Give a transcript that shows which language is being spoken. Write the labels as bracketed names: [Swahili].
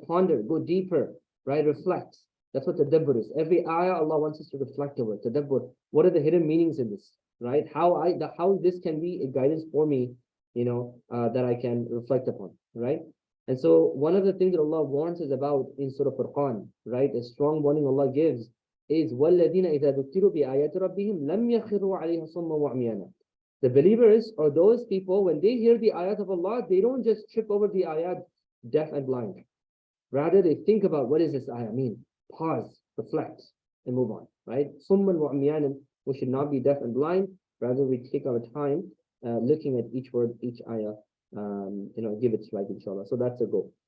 [English] Ponder, go deeper, right? Reflect. That's what tadabbur is. Every ayah, Allah wants us to reflect over tadabbur. What are the hidden meanings in this, right? How this can be a guidance for me, that I can reflect upon, right? And so one of the things that Allah warns us about in Surah Furqan, right? A strong warning Allah gives is [Arabic] وَالَّذِينَ إِذَا ذُكِّرُوا بِآيَاتِ رَبِّهِمْ لَمْ يَخِرُّوا عَلَيْهَا صُمًّا وَعْمِيَانًا. [English] The believers or those people, when they hear the ayat of Allah, they don't just trip over the ayat deaf and blind. Rather, they think about what does this ayah mean? Pause, reflect, and move on, right? [Arabic] صُمًّا وَعْمِيَانًا. [English] We should not be deaf and blind. Rather, we take our time looking at each word, each ayah, give its right, inshallah. So that's a goal.